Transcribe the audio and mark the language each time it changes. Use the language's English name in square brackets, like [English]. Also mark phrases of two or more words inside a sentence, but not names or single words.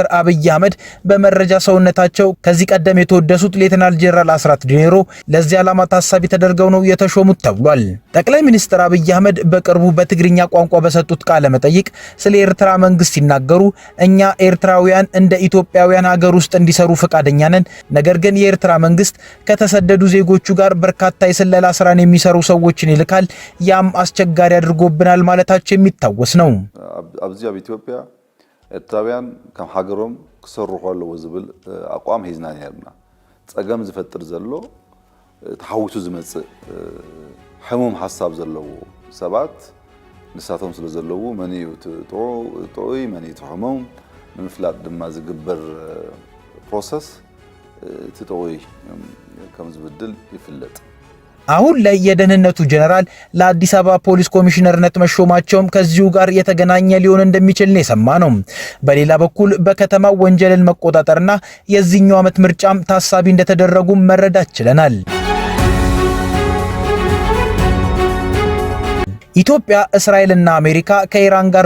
[Amharic] አብይ አህመድ በመረጃ ሰውነታቸው ከዚህ ቀደም የተወደሱት ሌተናል ጄኔራል አስራት ዲኔሮ ለዚህ ዓላማ ታሳቢ ተደርገው ነው የተሾሙት ተብሏል። ጠቅላይ ሚኒስትር አብይ አህመድ በቅርቡ በትግርኛ ቋንቋ በሰጡት ቃለ መጠይቅ ስለ ኤርትራ መንግስት ሲናገሩ እኛ ኤርትራውያን እንደ ኢትዮጵያውያን ሀገር ውስጥ እንዲሰሩ ፈቃደኛ ነን፣ ነገር ግን የኤርትራ መንግስት ከተሰደዱ ዜጎቹ ጋር በርካታ የስለላ ስራን የሚሰሩ ሰዎችን ይልካል፣ ያም አስቸጋሪ አድርጎብናል ማለታቸው የሚታወስ ነው። [Tigrinya] ኣብዚ ኣብ ኢትዮጵያ ኤርትራውያን ከም ሃገሮም ክሰርሑ ኣለዎ ዝብል ኣቋም ሒዝና ነርና። ፀገም ዝፈጥር ዘሎ ተሓዊሱ ዝመጽእ ሕሙም ሓሳብ ዘለዎ ሰባት ንሳቶም ስለ ዘለዎ መን እዩ ጥዑይ መን እዩ ሕሙም ንምፍላጥ ድማ ዝግበር ፕሮሰስ ጥዑይ ከም ዝብድል ይፍለጥ። [Amharic] አሁን ላይ የደህንነቱ ጄኔራል ለአዲስ አበባ ፖሊስ ኮሚሽነርነት መሾማቸውም ከዚሁ ጋር የተገናኘ ሊሆን እንደሚችል ነው የሰማነው። በሌላ በኩል በከተማው ወንጀልን መቆጣጠርና የዚህኛው ዓመት ምርጫም ታሳቢ እንደተደረጉ መረዳት ችለናል። ኢትዮጵያ፣ እስራኤልና አሜሪካ ከኢራን ጋር